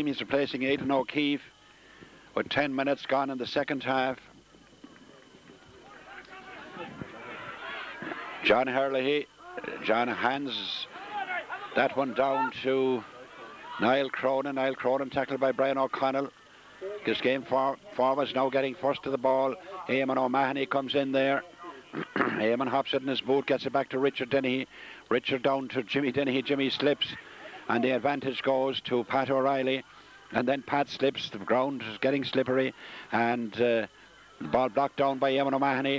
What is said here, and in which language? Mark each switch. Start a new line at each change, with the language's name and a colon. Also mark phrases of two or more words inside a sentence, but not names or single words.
English: He's replacing Aidan O'Keefe with 10 minutes gone in the second half. John Herlihy. John hands that one down to Niall Cronin. Niall Cronin tackled by Brian O'Connell. Kiskeam forwards now getting first to the ball. Eamon O'Mahony comes in there. Eamon hops it in his boot, gets it back to Richard Dennehy. Richard down to Jimmy Dennehy. Jimmy slips, and the advantage goes to Pat O'Reilly. And then Pat slips. The ground is getting slippery, and the ball blocked down by Eamon O'Mahony.